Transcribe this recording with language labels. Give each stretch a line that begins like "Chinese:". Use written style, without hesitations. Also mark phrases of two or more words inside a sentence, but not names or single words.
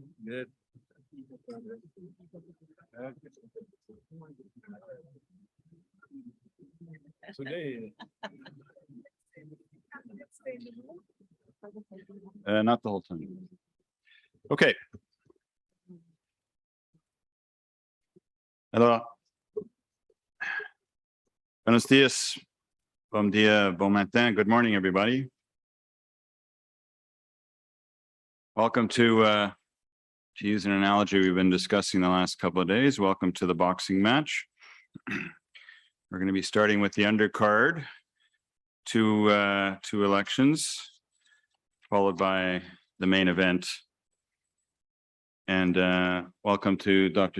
English: Good. Today. Not the whole time. Okay. Hello.
Spanish: Buenos dias.
Portuguese: Bom dia,
French: bon matin.
English: Good morning, everybody. Welcome to use an analogy we've been discussing the last couple of days, welcome to the boxing match. We're going to be starting with the undercard, two elections, followed by the main event And welcome to Dr.